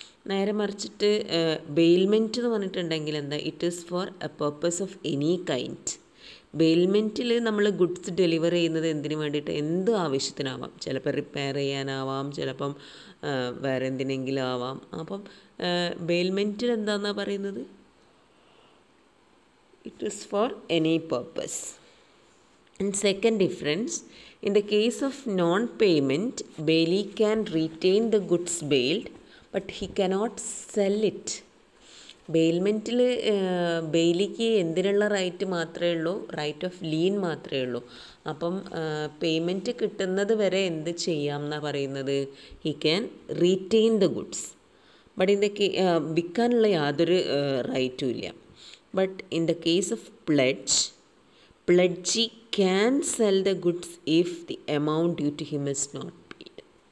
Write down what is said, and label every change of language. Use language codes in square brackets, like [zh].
[ml] നേരെ മറിച്ചിട്ട് ബെയിൽമെൻറ്റ് എന്ന് പറഞ്ഞിട്ടുണ്ടെങ്കിൽ എന്താ, [en] It is for a purpose of any kind. [ml] ബെയിൽമെൻറ്റിൽ നമ്മൾ ഗുഡ്സ് ഡെലിവർ ചെയ്യുന്നത് എന്തിനു വേണ്ടിയിട്ട്? എന്ത് ആവശ്യത്തിനാവാം. ചിലപ്പോൾ റിപ്പയർ ചെയ്യാനാവാം, ചിലപ്പം വേറെ എന്തിനെങ്കിലും ആവാം. അപ്പം ബെയിൽമെൻറ്റിൽ എന്താണെന്നാണ് പറയുന്നത്? [en] It is for any purpose. And second difference, in the case of non-payment, bailee can retain the goods bailed, but he cannot sell it. [ml] ബെയിൽമെൻറ്റിൽ ബെയിലിക്ക് എന്തിനുള്ള റൈറ്റ് മാത്രമേ ഉള്ളൂ? റൈറ്റ് ഓഫ് ലീൻ മാത്രമേ ഉള്ളൂ. അപ്പം പേയ്മെൻറ്റ് കിട്ടുന്നത് വരെ എന്ത് ചെയ്യാം എന്നാണ് പറയുന്നത്? [en] he can retain the goods, but in the [ml] വിൽക്കാനുള്ള യാതൊരു റൈറ്റും ഇല്ല. [en] But in the case of pledge, pledgee can sell the goods if the amount due to him is not paid.